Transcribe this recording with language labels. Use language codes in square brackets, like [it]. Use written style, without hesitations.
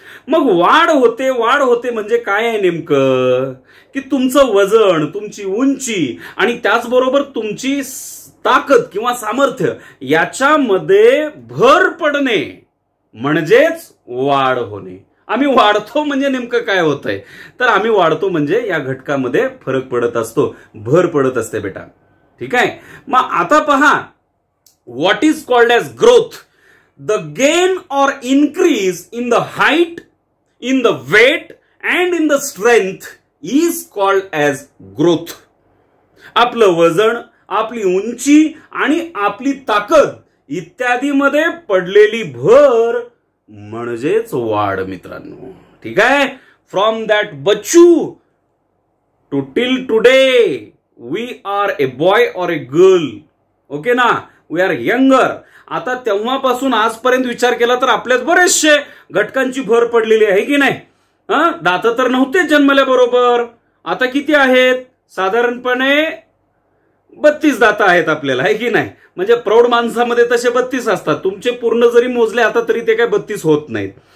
[mr] मग वाढ होते म्हणजे काय आहे नेमकं, की तुमचं वजन, तुमची उंची आणि त्याचबरोबर तुमची ताकद किंवा सामर्थ्य याच्यामध्ये भर पडणे म्हणजेच वाढ होणे. आम्ही वाढतो म्हणजे नेमकं काय होतंय, तर आम्ही वाढतो म्हणजे या घटकामध्ये फरक पडत असतो, भर पडत असते बेटा. ठीक आहे. मग आता पहा, [en] What is called age growth? The gain or increase in the height, in the weight and in the strength is called age growth. [mr] आपलं वजन, आपली उंची आणि आपली ताकद इत्यादीमध्ये पडलेली भर म्हणजेच वाढ मित्रांनो. ठीक आहे. [en] From that बच्चू to till today we are a boy और a girl. Okay ना, we are younger. [mr] आता तेव्हापासून आजपर्यंत विचार केला तर आपल्यात बरेचसे घटकांची भर पडलेली आहे की नाही. दात तर नव्हते जन्मल्याबरोबर, आता किती आहेत? साधारणपणे 32 दात आहेत आपल्याला, आहे की नाही. म्हणजे प्रौढ माणसामध्ये तसे 32 असतात. तुमचे पूर्ण जरी मोजले आता तरी ते काय 32 होत नाहीत.